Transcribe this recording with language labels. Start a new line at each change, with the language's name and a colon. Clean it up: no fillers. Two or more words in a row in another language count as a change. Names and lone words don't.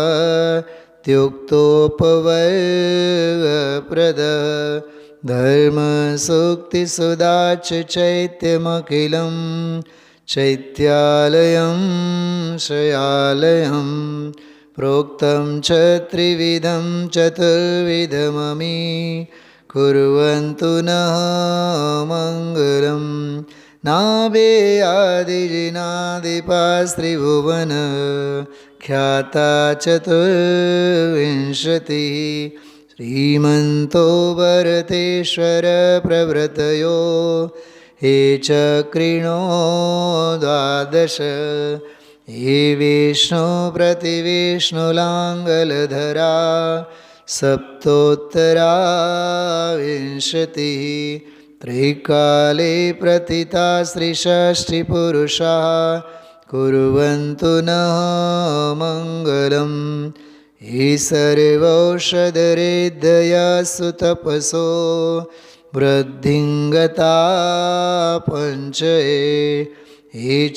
Sanskrit: ત્યુક્તોપવર્ગપ્રદ ધર્મસુક્તિસુદાચ ચૈત્યમખિલં ચૈત્યાલયં શયાલયં પ્રોક્તં ચ ત્રિવિધં ચતુર્વિધમમી કુર્વન્તુ નઃ મંગલમ. નાભે આદિજિનાદિપાસ્ત્રિભુવન ख्याता चतुर्विंशतिः श्रीमन्तो भरतेश्वर प्रभृतयो हे चक्रिणो द्वादश हे विष्णु प्रतिविष्णुलाङ्गलधरा सप्तोत्तरा विंशतिः त्रैकाले प्रतिता श्रीषष्टिपुरुषाः कुर्वन्तु नः मङ्गलम् हे सर्वौषधरेद्धया सुतपसो वृद्धिङ्गता पञ्चये हे